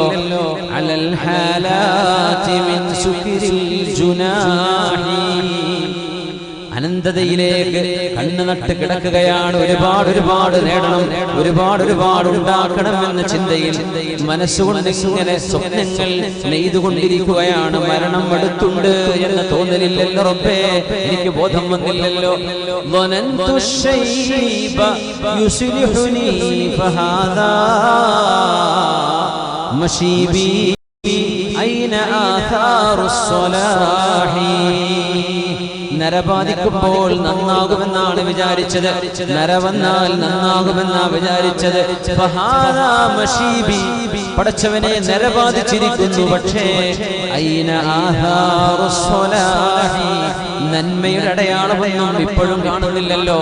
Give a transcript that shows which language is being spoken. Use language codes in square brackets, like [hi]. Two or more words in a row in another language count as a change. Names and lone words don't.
[ar] على الحالات من سكر الجناح, [ml] അനന്തതയിലേക്ക് കണ്ണു നട്ട് കിടക്കുകയാണ്. ഒരുപാട് നേടണം, ഒരുപാട് ഉണ്ടാക്കണം എന്ന ചിന്തയിൽ മനസ്സുകൊണ്ട് ഇങ്ങനെ സ്വപ്നങ്ങൾ നെയ്തുകൊണ്ടിരിക്കുകയാണ്. മരണം അടുത്തുണ്ട് എന്ന തോന്നലില്ലല്ലോ റബ്ബേ, എനിക്ക് ബോധം വന്നില്ലല്ലോ. [ar] ظننت الشيب يصلحني فهذا مشيبي أين آثار الصلاح. [ml] നരബാധിക്കുമ്പോൾ നന്നാകുമെന്നാണ് വിചാരിച്ചത്, നര വന്നാൽ നന്നാകുമെന്നാണ് വിചാരിച്ചത്. പടച്ചവനെ നരബാധിച്ചിരിക്കുന്നു, പക്ഷേ നന്മയുടെ അടയാളമൊന്നും ഇപ്പോഴും കാണുന്നില്ലല്ലോ.